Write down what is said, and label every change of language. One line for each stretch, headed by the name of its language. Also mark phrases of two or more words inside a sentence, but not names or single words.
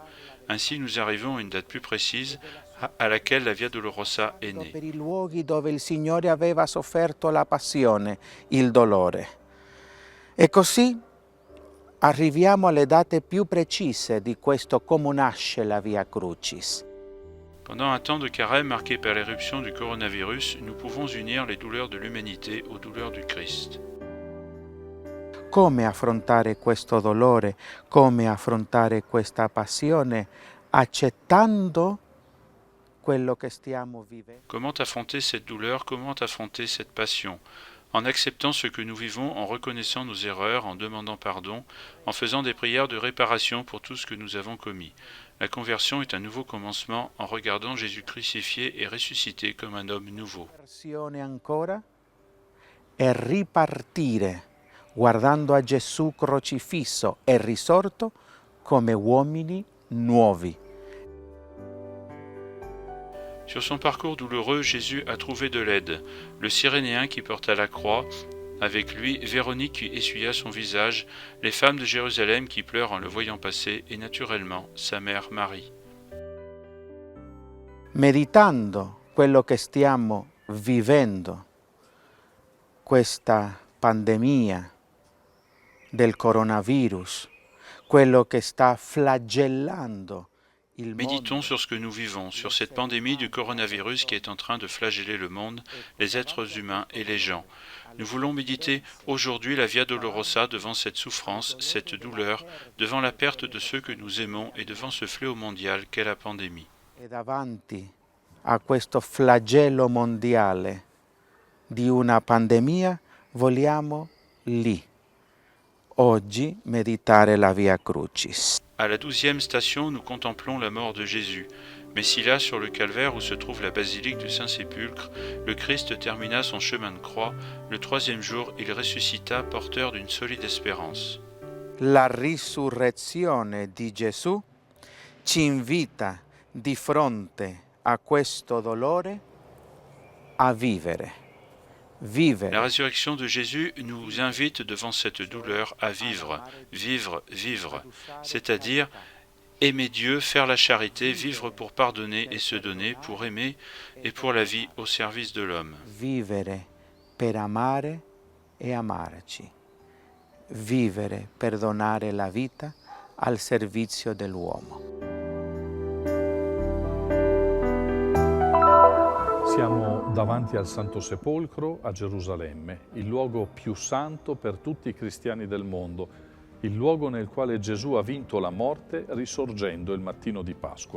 French: Ainsi, nous arrivons à une date plus précise à laquelle la Via Dolorosa est née.
Italian: Per i luoghi dove il Signore aveva sofferto la passione, il dolore. E così arriviamo alle date più precise di questo come nasce la Via Crucis.
French: Pendant un temps de carême marqué par l'éruption du coronavirus, nous pouvons unir les douleurs de l'humanité aux douleurs du Christ.
Italian: Come affrontare questo dolore, come affrontare questa passione, accettando quello che stiamo vivendo.
French: Comment affronter cette douleur, comment affronter cette passion? En acceptant ce que nous vivons, en reconnaissant nos erreurs, en demandant pardon, en faisant des prières de réparation pour tout ce que nous avons commis. La conversion est un nouveau commencement en regardant Jésus crucifié et ressuscité comme un homme nouveau.
Italian: Ancora e ripartire guardando a Gesù crocifisso e risorto come uomini nuovi.
French: Sur son parcours douloureux, Jésus a trouvé de l'aide. Le Cyrénéen qui porta la croix, avec lui Véronique qui essuya son visage, les femmes de Jérusalem qui pleurent en le voyant passer, et naturellement sa mère Marie.
Italian: Meditando quello che stiamo vivendo, questa pandemia del coronavirus, quello che sta flagellando il mondo.
French: Méditons sur ce que nous vivons, sur cette pandémie du coronavirus qui est en train de flageller le monde, les êtres humains et les gens. Nous voulons méditer aujourd'hui la Via Dolorosa devant cette souffrance, cette douleur, devant la perte de ceux que nous aimons et devant ce fléau mondial qu'est la pandémie.
Italian: E davanti a questo flagello mondiale di una pandemia vogliamo lì, oggi, meditare la Via Crucis.
French: À la 12e station, nous contemplons la mort de Jésus. Mais si là, sur le calvaire où se trouve la basilique du Saint-Sépulcre, le Christ termina son chemin de croix, le 3e jour, il ressuscita porteur d'une solide espérance.
Italian: La risurrezione di Gesù ci invita di fronte a questo dolore a vivere.
French: La résurrection de Jésus nous invite devant cette douleur à vivre, vivre, vivre, c'est-à-dire aimer Dieu, faire la charité, vivre pour pardonner et se donner, pour aimer et pour la vie au service de l'homme.
Italian: Vivere per amare e amarci. Vivere per donare la vita al servizio dell'uomo. Siamo davanti al Santo Sepolcro a Gerusalemme, il luogo più santo per tutti i cristiani del mondo, il luogo nel quale Gesù ha vinto la morte risorgendo il mattino di Pasqua.